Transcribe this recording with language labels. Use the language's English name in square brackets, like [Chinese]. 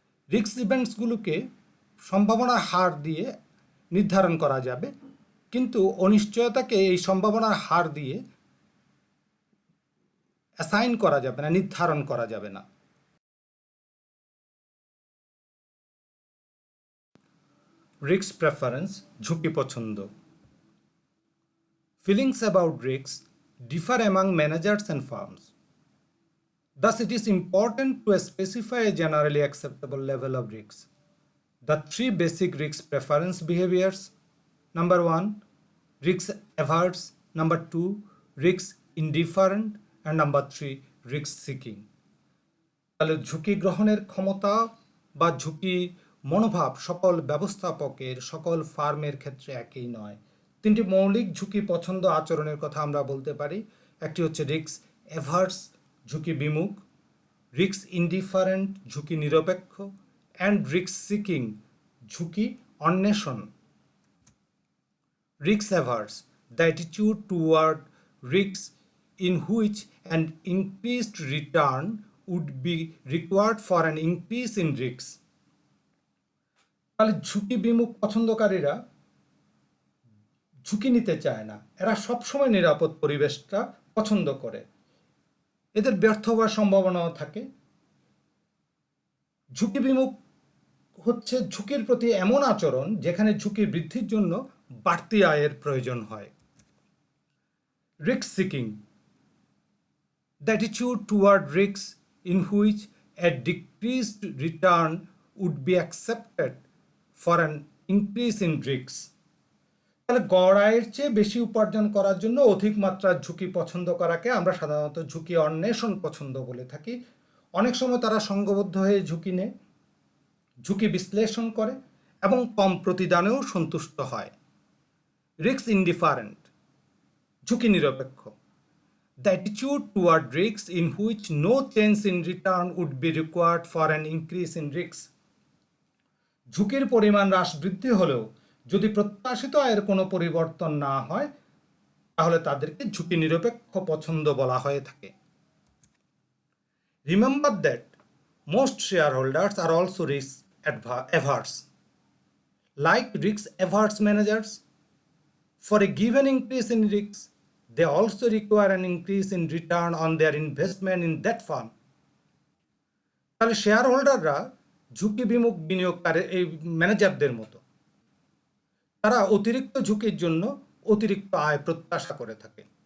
[Bangla] Risk ইভেন্টসগুলোকে সম্ভাবনার হার দিয়ে নির্ধারণ করা যাবে, কিন্তু অনিশ্চয়তাকে এই সম্ভাবনার হার দিয়ে অ্যাসাইন করা যাবে না, নির্ধারণ করা যাবে না। [English] Risk preference, [Bangla] ঝুঁকি পছন্দ. [English] Feelings about risks differ among managers and firms. Thus, it is important to specify a generally acceptable level of risks. The three basic risk preference behaviors: number one, risk averse; number two, risk indifferent; and number three, risk seeking. [Bangla] তাহলে ঝুঁকি গ্রহণের ক্ষমতা বা ঝুঁকি মনোভাব সকল ব্যবস্থাপকের সকল ফার্মের ক্ষেত্রে একই নয়। তিনটি মৌলিক ঝুঁকি পছন্দ আচরণের কথা আমরা বলতে পারি। একটি হচ্ছে রিস্ক অ্যাভার্স, ঝুঁকি বিমুখ; রিস্ক ইনডিফারেন্ট, ঝুঁকি নিরপেক্ষ; অ্যান্ড রিস্ক সিকিং, ঝুঁকি অন্বেষণ। [English] Risk averse, the attitude toward risks in which an increased return would be required for an increase in risks. [Bangla] তাহলে ঝুঁকি বিমুখ পছন্দকারীরা ঝুঁকি নিতে চায় না, এরা সবসময় নিরাপদ পরিবেশটা পছন্দ করে, এদের ব্যর্থ হওয়ার সম্ভাবনাও থাকে। ঝুঁকি বিমুখ হচ্ছে ঝুঁকির প্রতি এমন আচরণ যেখানে ঝুঁকি বৃদ্ধির জন্য বাড়তি আয়ের প্রয়োজন হয়। [English] Risk seeking, the attitude toward risks in which a decreased return would be accepted for an increase in risks. [Bangla] তাহলে গড় আয়ের চেয়ে বেশি উপার্জন করার জন্য অধিক মাত্রার ঝুঁকি পছন্দ করাকে আমরা সাধারণত ঝুঁকি অন্বেষণ পছন্দ বলে থাকি। অনেক সময় তারা সংঘবদ্ধ হয়ে ঝুঁকি নেয়, ঝুঁকি বিশ্লেষণ করে এবং কম প্রতিদানেও সন্তুষ্ট হয়। [English] risk indifferent, [Bangla] ঝুঁকি নিরপেক্ষ, [English] the attitude toward risks in which no change in return would be required for an increase in risks. [Bangla] ঝুঁকির পরিমাণ হ্রাস বৃদ্ধি হলেও যদি প্রত্যাশিত আয়ের কোনো পরিবর্তন না হয় তাহলে তাদেরকে ঝুঁকি নিরপেক্ষ পছন্দ বলা হয়ে থাকে। [English] Remember that most shareholders are also risk averse. Like risk averse managers, for a given increase in risks, they also require an increase in return on their investment in that firm. [Bangla] তাহলে share হোল্ডাররা ঝুঁকি বিমুখ বিনিয়োগকারী এই ম্যানেজারদের মতো, তারা অতিরিক্ত ঝুঁকির জন্য অতিরিক্ত আয় প্রত্যাশা করে থাকে।